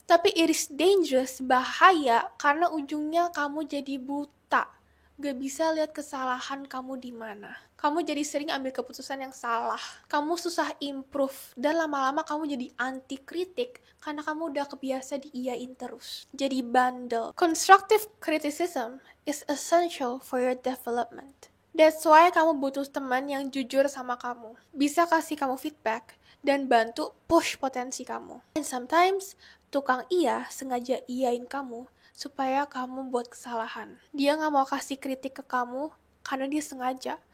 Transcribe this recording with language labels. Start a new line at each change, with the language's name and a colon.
Indonesian: Tapi
English: it is dangerous,
Indonesian: bahaya, karena ujungnya kamu jadi buta. Gak bisa lihat kesalahan kamu di mana. Kamu jadi sering ambil keputusan yang salah. Kamu susah improve. Dan lama-lama kamu jadi anti kritik karena kamu udah kebiasa diiyain terus. Jadi bandel.
English: Constructive criticism is essential for your development. That's why
Indonesian: kamu butuh teman yang jujur sama kamu. Bisa kasih kamu feedback dan bantu push potensi kamu.
English: And sometimes,
Indonesian: tukang iya sengaja iyain kamu supaya kamu buat kesalahan. Dia nggak mau kasih kritik ke kamu karena dia sengaja.